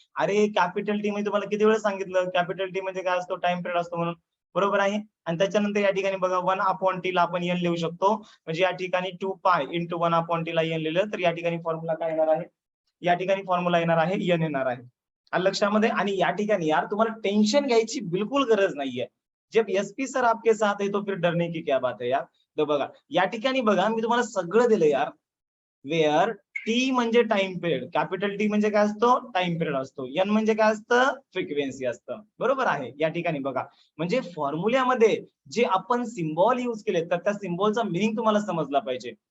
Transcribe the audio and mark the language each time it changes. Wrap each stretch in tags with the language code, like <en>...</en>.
<mr>अरे capital T म्हणजे तुम्हाला किती वेळ सांगितलं कॅपिटल टी म्हणजे काय असतो? टाइम पिरियड असतो म्हणून. बरोबर आहे. आणि त्याच्यानंतर या ठिकाणी बघा 1 अपॉन टी ला आपण एन लिहू शकतो. म्हणजे या ठिकाणी 2 पाय इंटू 1 अपॉन टी ला एन लिहिलं तर या ठिकाणी फॉर्म्युला काय येणार आहे? या ठिकाणी फॉर्म्युला येणार आहे एन येणार आहे. लक्षामध्ये. आणि या ठिकाणी यार तुम्हाला टेन्शन घ्यायची बिलकुल गरज नाहीये.</mr> <hi>जब एसपी सर आपके साथ है तो फिर डरने की क्या बात है यार.</hi> <mr>तर बघा या ठिकाणी बघा मी तुम्हाला सगळं दिलं यार. वेअर टी म्हणजे टाइम पिरियड, कॅपिटल टी म्हणजे काय असतो? टाइम पिरियड असतो. एन म्हणजे काय असतं? फ्रिक्वेन्सी असतं. बरोबर आहे. या ठिकाणी बघा म्हणजे फॉर्म्युल्यामध्ये जे आपण सिम्बॉल यूज केले तर त्या सिम्बॉलचा मिनिंग तुम्हाला समजला पाहिजे.</mr>